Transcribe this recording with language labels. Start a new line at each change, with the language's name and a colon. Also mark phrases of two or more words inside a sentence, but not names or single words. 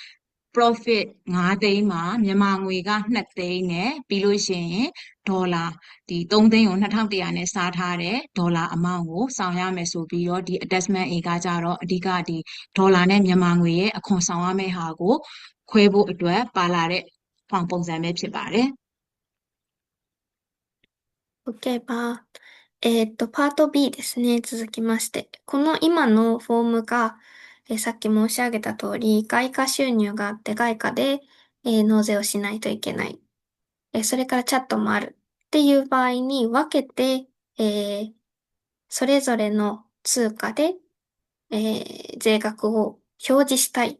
Burmese: profit 9သိန်းမှာမြန်မာငွေက2သိန်းနဲ့ပြီးလို့ရှိရင်ဒေါ်လာဒီ3သိန်းကို2100နဲ့စားထားတဲ့ဒေါ်လာ amount ကိုဆောင်ရမယ်ဆိုပြီးတော့ဒီ attachment A ကကြတော့အဓိကဒီဒေါ်လာနဲ့မြန်မာငွေရဲ့အခွန်ဆောင်ရမယ့်ဟာကိုခွဲဖို့အတွက်ပါလာတဲ့ပုံစံပဲဖြစ်ပါတယ် OK ပါ
Japanese: パート B ですね。続きまして。この今のフォームが、さっき申し上げた通り、外貨収入があって外貨で、納税をしないといけない。それからチャットもあるっていう場合に分けて、それぞれの通貨で、税額を表示したい。